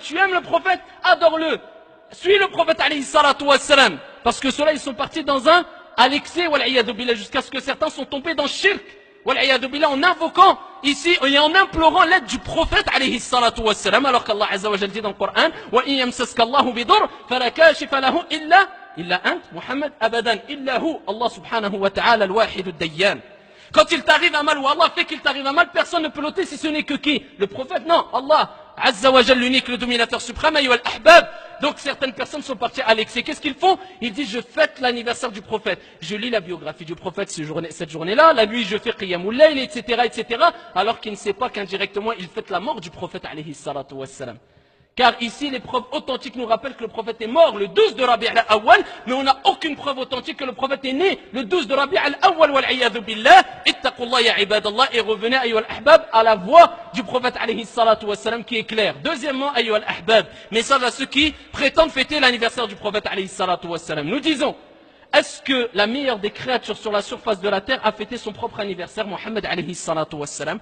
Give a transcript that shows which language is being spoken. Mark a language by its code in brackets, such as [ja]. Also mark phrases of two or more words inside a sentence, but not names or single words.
[fr] Tu aimes le prophète? Adore-le. Suis le prophète [ar] عليه الصلاة والسلام. [fr] Parce que ceux-là, ils sont partis dans un à l'excès, jusqu'à ce que certains sont tombés dans le shirk. En invoquant ici et en implorant l'aide du prophète [ar] عليه الصلاة والسلام, [fr] alors qu'Allah [ar] عز وجل [fr] dit dans le Coran [ar] وإن يمسسك الله بضر فلا كاشف له إلا أنت محمد أبدا إلا هو الله سبحانه وتعالى الواحد الديان. [fr] Quand il t'arrive un mal ou Allah fait qu'il t'arrive un mal, personne ne peut l'ôter si ce n'est que qui? Le prophète? Non, Allah [ar] عز وجل, [fr] l'unique, le dominateur suprême. [ar] أيها الأحباب. [fr] Donc certaines personnes sont parties à l'excès. Qu'est-ce qu'ils font? Ils disent je fête l'anniversaire du prophète. Je lis la biographie du prophète cette journée-là. La nuit je fais [ar] قيام الليل, [fr] etc. Alors qu'il ne sait pas qu'indirectement il fête la mort du prophète [ar] عليه الصلاة والسلام. [fr] Car ici, les preuves authentiques nous rappellent que le prophète est mort le 12 de Rabi al-Awwal, mais on n'a aucune preuve authentique que le prophète est né le 12 de Rabi al-Awwal, [ar] والعياذ بالله. اتقوا الله يا عباد الله, [fr] et revenez, [ar] أيها الأحباب, [fr] à la voix du prophète [ar] عليه الصلاة والسلام [fr] qui est claire. Deuxièmement, [ar] أيها الأحباب, [fr] message à ceux qui prétendent fêter l'anniversaire du prophète [ar] عليه الصلاة والسلام. [fr] Nous disons, est-ce que la meilleure des créatures sur la surface de la terre a fêté son propre anniversaire, Mohammed [ar] عليه الصلاة والسلام?